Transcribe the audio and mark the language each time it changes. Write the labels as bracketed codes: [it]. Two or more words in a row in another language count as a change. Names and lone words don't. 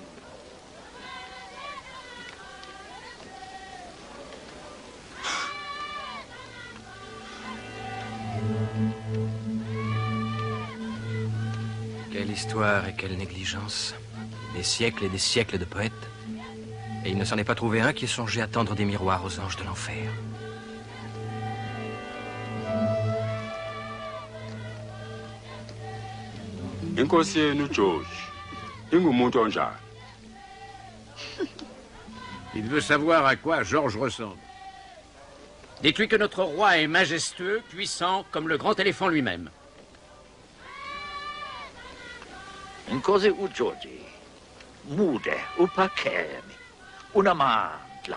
[fr] Quelle histoire et quelle négligence. Des siècles et des siècles de poètes. Et il ne s'en est pas trouvé un qui ait songé à tendre des miroirs aux anges de l'enfer. [zu] Inkosi yenu George. Ingumuntu onjani? [fr] Il veut savoir à quoi George ressemble. Dites-lui que notre roi est majestueux, puissant, comme le grand éléphant lui-même. [zu] Nkosi Ujoji, Mude, Upakemi, Unamandla.